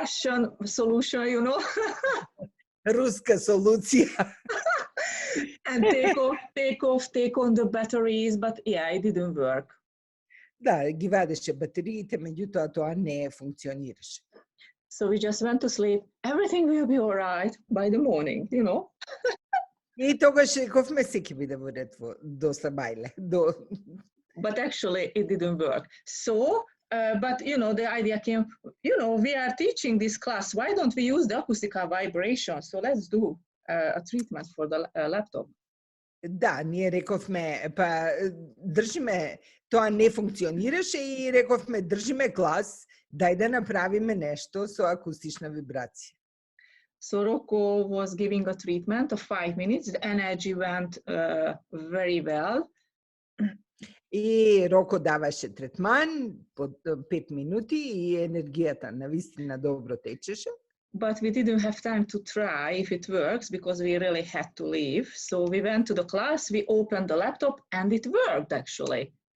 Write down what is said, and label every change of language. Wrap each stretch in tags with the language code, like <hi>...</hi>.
<en>The Russian solution, you know.</en> <mk>Руска солуција.</mk> <en>And take on the batteries, but yeah, it didn't work.</en> <mk>Да, ги вадеше батериите, меѓутоа тоа не функционираше.</mk> <en>So we just went to sleep. Everything will be all right by the morning, you know.</en> <mk>И тогаш рековме се ќе биде во ред до сабајле.</mk> <en>But actually it didn't work. So, but you know, the idea came, you know, we are teaching this class. Why don't we use the acoustical vibration? So let's do a treatment for the laptop.</en> <mk>Да, ние рековме, па држиме, тоа не функционираше и рековме држиме клас, дај да направиме нешто со акустична вибрација.</mk> <en>So Rocco was giving a treatment of 5 minutes. The energy went very well.</en> <mk>И Роко даваше третман под 5 минути и енергијата навистина добро течеше.</mk> <en>But we didn't have time to try if it works because we really had to leave. So we went to the class, we opened the laptop and it worked actually.</en>